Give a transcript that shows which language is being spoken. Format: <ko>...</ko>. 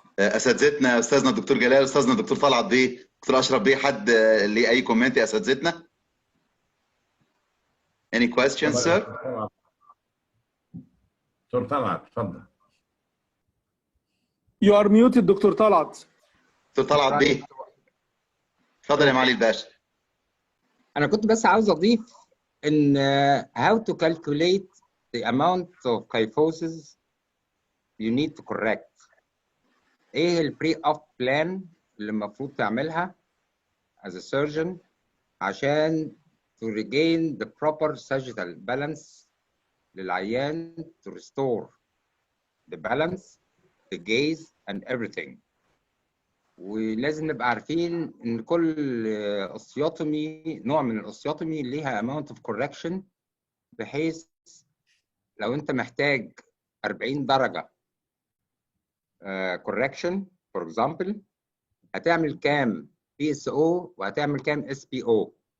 <ar>اساتذتنا استاذنا الدكتور جلال، استاذنا الدكتور طلعت بيه، دكتور اشرف بيه، حد ليه اي كومنت يا اساتذتنا؟ Any questions, sir? دكتور طلعت اتفضل.</ar> <en>You are muted, doctor Talaat.</en> <ar>دكتور طلعت بيه. اتفضل يا معالي الباشا.</ar> <en>أنا كنت بس عاوز أضيف إن how to calculate the amount of kyphosis you need to correct. إيه ال pre-op plan اللي المفروض تعملها as a surgeon عشان to regain the proper sagittal balance للعيان, to restore the balance, the gaze and everything.</en> <ar>ولازم نبقى عارفين ان كل اوستيوتومي، نوع من الاوستيوتومي ليها amount of correction، بحيث لو انت محتاج 40 درجة correction for example، هتعمل كام PSO وهتعمل كام SPO.</ar>